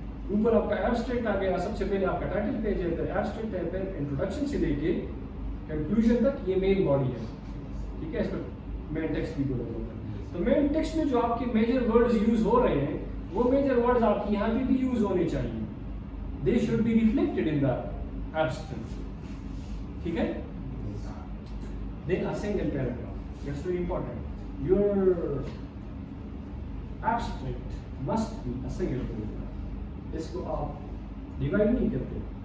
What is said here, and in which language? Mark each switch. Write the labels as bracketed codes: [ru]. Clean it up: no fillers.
[ur] اوپر آپ کا ایبسٹریکٹ آ گیا, سب سے پہلے آپ کا ٹائٹل پیج ہے, پھر ایبسٹریکٹ ہے, پھر انٹروڈکشن سے لے کے کنکلوژن تک یہ مین باڈی ہے, ٹھیک ہے. اس کو مین ٹیکسٹ بھی بولا جاتا ہے. تو مین ٹیکسٹ میں جو آپ کے میجر ورڈز یوز ہو رہے ہیں وہ میجر ورڈز آپ کی یہاں پہ بھی یوز ہونے چاہیے. [en] they should be reflected in the abstract, [ur] ٹھیک ہے. [en] Then a single paragraph, that's very important. Your abstract must be a single paragraph. [ur] اس کو آپ ڈیوائڈ نہیں کرتے.